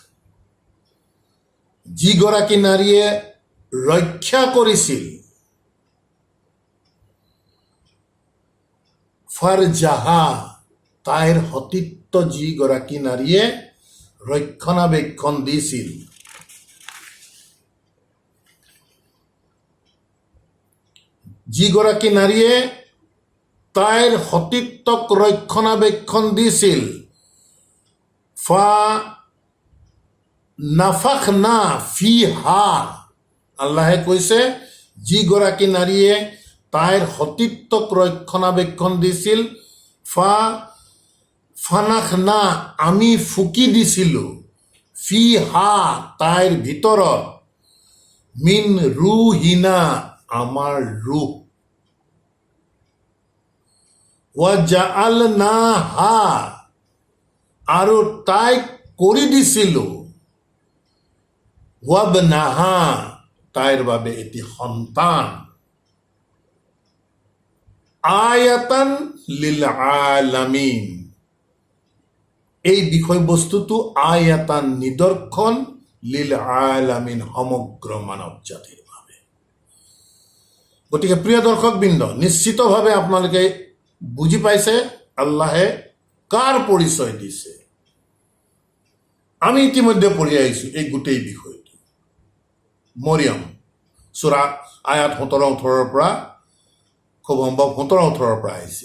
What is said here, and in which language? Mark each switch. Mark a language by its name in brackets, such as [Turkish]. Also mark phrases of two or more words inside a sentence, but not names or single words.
[Assamese] যিগৰাকী নাৰীয়ে ৰক্ষা কৰিছিল, ফাৰজাহা, তাইৰ সতীত্ব যিগৰাকী নাৰীয়ে ৰক্ষণাবেক্ষণ দিছিল, যিগৰাকী নাৰীয়ে তাইৰ সতীত্বক ৰক্ষণাবেক্ষণ দিছিল, [Arabic] ফা نفخنا فيها, [Assamese] আল্লাহে কৈছে যিগৰাকী নাৰীয়ে তাইৰ সতীত্বক ৰক্ষণাবেক্ষণ দিছিল, ফানাখনা, আমি ফুকি দিছিলোঁ, ফিহা, তাইৰ ভিতৰত, [Arabic] من روحنا, [Assamese] আমাৰ ৰুহ, ৱাজাআলনাহা, আৰু তাইক কৰি দিছিলোঁ, ৱাবনাহা, তাইৰ বাবে এটি সন্তান, [Arabic] آية للعالمين. [Assamese] এই বিষয়বস্তুটো আয়াতান নিদৰ্শন [Arabic] للعالمين [Assamese] সমগ্ৰ মানৱ জাতিৰ বাবে। গতিকে প্ৰিয় দৰ্শকবৃন্দ, নিশ্চিতভাৱে আপোনালোকে বুজি পাইছে আল্লাহে কাৰ পৰিচয় দিছে। আমি ইতিমধ্যে পঢ়ি আহিছোঁ এই গোটেই বিষয়টো। মৰিয়ম সূৰা আয়াত 17-18 পৰা, খুব সম্ভৱ 17-18 পৰা আহিছে।